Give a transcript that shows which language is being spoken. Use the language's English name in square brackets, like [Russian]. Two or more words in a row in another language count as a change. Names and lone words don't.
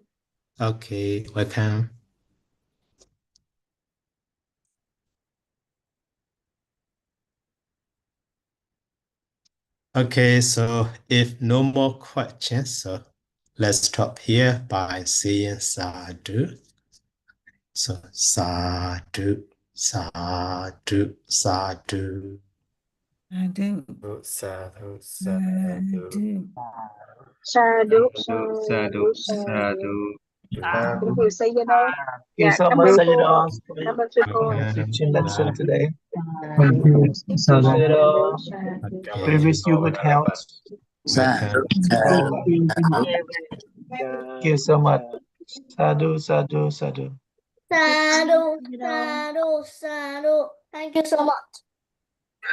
[English] Okay, welcome. Okay, so if no more questions, so let's stop here by saying sadhu. [Pali] So sadhu, sadhu, sadhu. Sadhu. Sadhu, sadhu, Sadhu. Sadhu, sadhu, sadhu, [Vietnamese] Kính thưa Sayadaw. [English] Thank you so [Vietnamese] Cảm [English] much, [Vietnamese] ơn Sayadaw, cô. [English] for [Vietnamese] Cảm [English] your [Vietnamese] ơn sư cô. [English] teaching lesson today. Thank you, Sada. Sadhu. We wish you good health. Welcome. Thank you so much. [Pali] Sadhu, sadhu, sadhu. Sadhu, sadhu, sadhu. [English] Thank you so much.